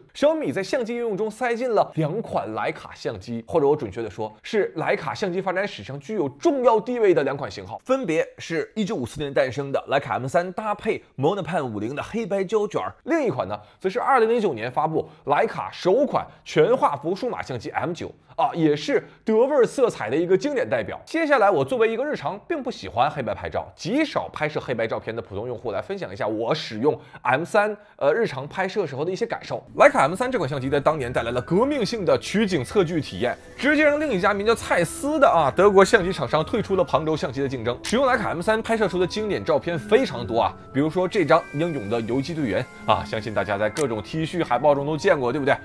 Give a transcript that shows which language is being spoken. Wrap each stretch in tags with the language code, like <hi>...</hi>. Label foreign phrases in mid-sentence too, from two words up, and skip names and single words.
<zh>小米在相機應用中塞進了2款徠卡相機，或者我準確的說，是徠卡相机發展史上具有重要地位的2款型号，分別是1954年誕生的徠卡 M3搭配 Monopan 50的黑白胶卷，另一款呢，則是2009年發布徠卡首款全畫幅数碼相机 M9。也是德味色彩的一个经典代表。接下来，我作为一个日常并不喜歡黑白拍照、極少拍攝黑白照片的普通用戶，來分享一下我使用 M3 日常拍攝時候的一些感受。徠卡 M3 這款相機在當年帶來了革命性的取景測距體驗，直接讓另一家名叫蔡司的德國相機廠商退出了旁軸相機的競爭。使用徠卡 M3 拍攝出的經典照片非常多比如說這張英勇的游擊隊員相信大家在各種 T 恤海報中都見過，對不對？</zh>